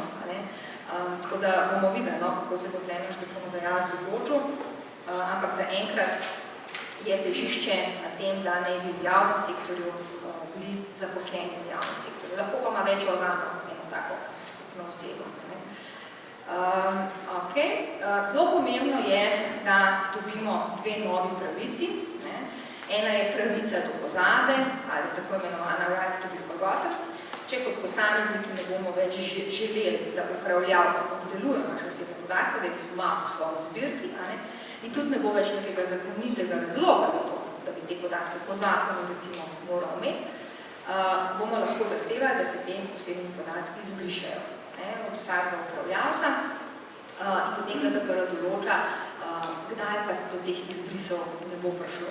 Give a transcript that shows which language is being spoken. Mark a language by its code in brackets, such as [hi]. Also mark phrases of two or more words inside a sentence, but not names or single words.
[sl] Tako da bomo videli, kako se bo tle naš zakonodajalec odločil, ampak zaenkrat je težišče na tem, da naj bi v javnem sektorju bili zaposleni v javnem sektorju. Lahko pa ima več organov, eno tako skupno osebo. Zelo pomembno je, da dobimo dve novi pravici. Ena je pravica do pozabe, ali tako imenovana [en] rights to be forgotten. [sl] Če kot posamezniki ne bomo več želeli, da upravljavci obdelujejo naše osebne podatke, da jih ima v svoji zbirki, in tudi ne bo več nekega zakonitega razloga za to, da bi te podatke po zakonu recimo moral imeti, bomo lahko zahtevali, da se te osebni podatki izbrišajo od vsakega upravljavca in potem GDPR določa, kdaj pa do teh izbrisov ne bo prišlo.